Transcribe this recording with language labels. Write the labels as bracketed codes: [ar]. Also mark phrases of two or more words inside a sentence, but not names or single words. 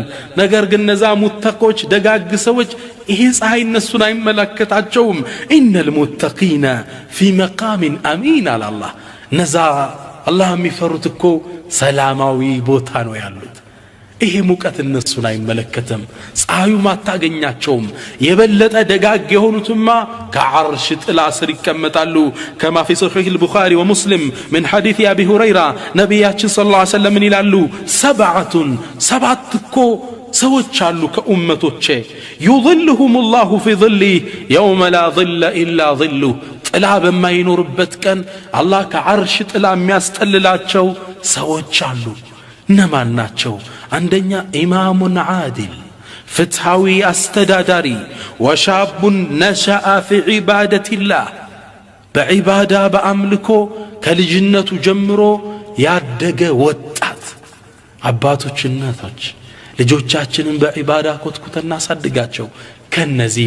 [am] ነገር ግን ነዛ ሙተቆች ደጋግ ሰዎች ይሄ ፀሐይ እነሱን አይመለከታቸውም [ar] إن المتقين في مقام أمين [am] አላህ ነዛ አላህ የሚፈሩት እኮ ሰላማዊ ቦታ ነው ያሉት ይሄ ሙቀት እነሱን አይመለከተም ፀሐዩ ማታገኛቸውም የበለጠ ደጋግ የሆኑትማ ከዓርሽ ጥላ ስር ይቀመጣሉ [ar] كما في صحيح البخاري ومسلم من حديث ابي هريره [am] ነብያችን [ar] صلى الله عليه وسلم [am] ይላሉ ሰባት እኮ ሰዎች አሉ ከኡመቶቼ [ar] يظلهم الله في ظله يوم لا ظل الا ظله [am] ጥላ በማይኖርበት ቀን አላህ ከዓርሽ ጥላ የሚያስጠልላቸው ሰዎች አሉ እነማን ናቸው አንደኛ [ar] إمام عادل [am] ፍትሃዊ አስተዳዳሪ [ar] وشاب نشأ في عبادة الله [am] በዒባዳ በአምልኮ ከልጅነቱ ጀምሮ ያደገ ወጣት አባቶች እናቶች ልጆቻችንን በዒባዳ ኮትኩተና ሳድጋቸው ከነዚህ